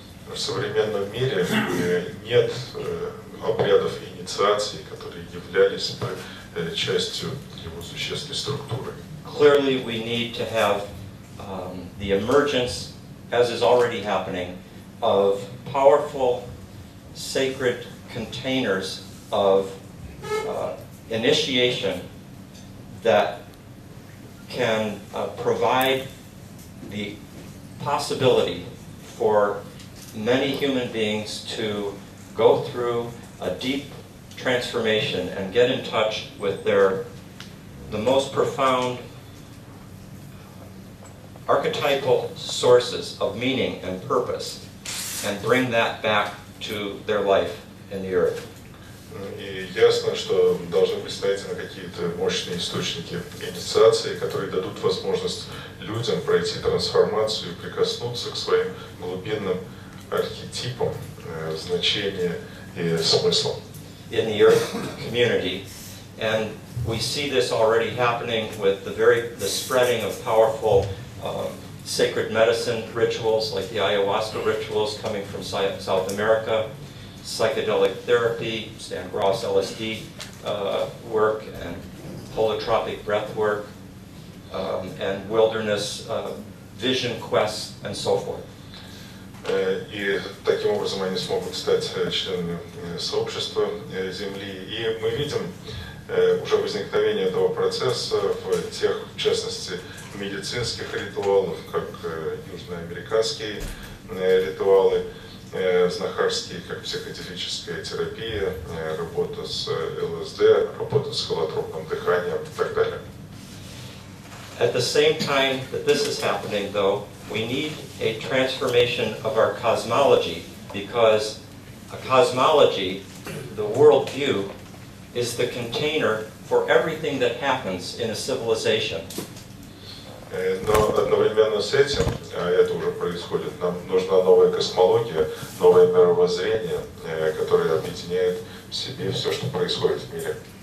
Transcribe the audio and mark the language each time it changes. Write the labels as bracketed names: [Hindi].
[Russian] В современном мире нет обрядов инициации, которые являлись бы частью его существенной структуры. [English] Clearly, we need to have the emergence, as is already happening, of powerful, sacred containers of initiation that can provide the possibility for many human beings to go through a deep transformation and get in touch with the most profound archetypal sources of meaning and purpose and bring that back to their life in the earth. [Russian] И ясно, что должны быть найдены какие-то мощные источники инициации, которые дадут возможность людям пройти трансформацию и прикоснуться к своим глубинным архетипам значения и смыслам. [English] In the earth community, and we see this already happening with the spreading of powerful sacred medicine rituals like the ayahuasca rituals coming from South America, psychedelic therapy, Stan Gross LSD work, and holotropic breath work, and wilderness vision quests, and so forth. [Russian] И таким образом они смогут стать членами сообщества Земли. И мы видим уже возникновение этого процесса в тех, в частности, медицинских ритуалов, как южноамериканские ритуалы, знахарские, как психоделическая терапия, работа с ЛСД, работа с холотропным дыханием и так далее. [English] At the same time that this is happening, though, we need a transformation of our cosmology, because a cosmology, the worldview, is the container for everything that happens in a civilization. [Russian] Но одновременно с этим, а это уже происходит, нам нужна новая космология, новое мировоззрение, которое объединяет в себе все, что происходит в мире.